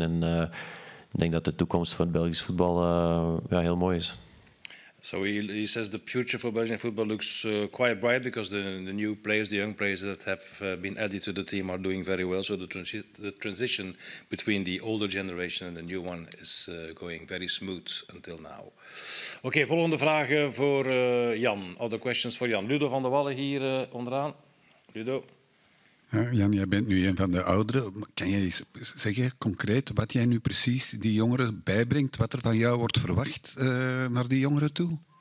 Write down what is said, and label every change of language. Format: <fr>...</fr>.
<nl>En ik denk dat de toekomst van het Belgisch voetbal heel mooi is.</nl> <en>So he says the future for Belgian football looks quite bright because the new players, the young players that have been added to the team are doing very well. So the transition between the older generation and the new one is going very smooth until now.</en> <nl>Oké, volgende vragen voor Jan.</nl> <en>Other questions</en> <nl>voor Jan. Ludo van der Wallen hier onderaan. Ludo. Jan, jij bent nu een van de ouderen. Kan jij eens zeggen, concreet, wat jij nu precies die jongeren bijbrengt, wat er van jou wordt verwacht naar die jongeren toe?</nl>